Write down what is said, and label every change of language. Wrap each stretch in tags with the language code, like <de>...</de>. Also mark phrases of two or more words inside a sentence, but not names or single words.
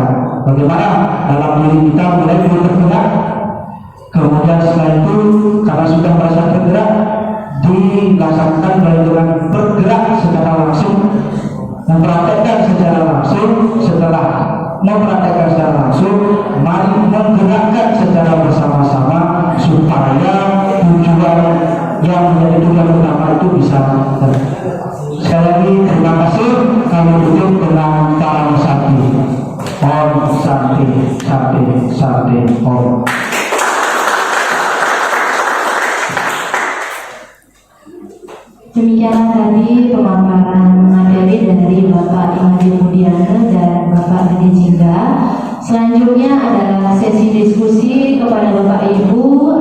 <id>Bagaimana dalam diri kita mulai bergerak, kemudian setelah itu karena sudah merasa bergerak dilaksanakan mulai dengan bergerak secara langsung, mempraktekkan secara langsung. Setelah mempraktekkan secara langsung, mari menggerakkan secara bersama-sama supaya tujuan yang menjadi tujuan utama itu bisa sekali lagi terima kasih. Kami tutup dengan salam santi.</id> <sa>Om santi, santi, santi, om.</sa> <id>Demikianlah tadi pemaparan materi dari Bapak Imadi Budiana dan Bapak Adi Jingga. Selanjutnya adalah sesi diskusi kepada Bapak Ibu.</id>